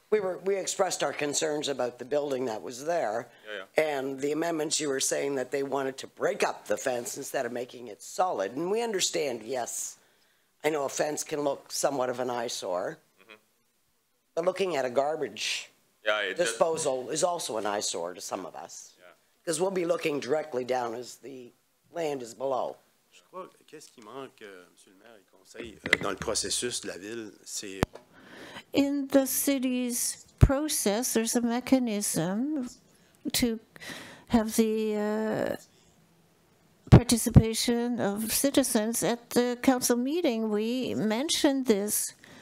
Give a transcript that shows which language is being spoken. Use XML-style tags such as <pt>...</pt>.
<en>We expressed our concerns about the building that was there, and the amendments you were saying that they wanted to break up the fence instead of making it solid. And we understand, yes, I know a fence can look somewhat of an eyesore, but looking at a garbage disposal is also an eyesore to some of us, because we'll be looking directly down as the land is below.</en> <fr>Je crois qu'est-ce qui manque, Monsieur le maire et conseil, dans le processus de la ville, c'est...</fr> <en>In the city's process, there's a mechanism to have the participation of citizens. At the council meeting, we mentioned this.</en>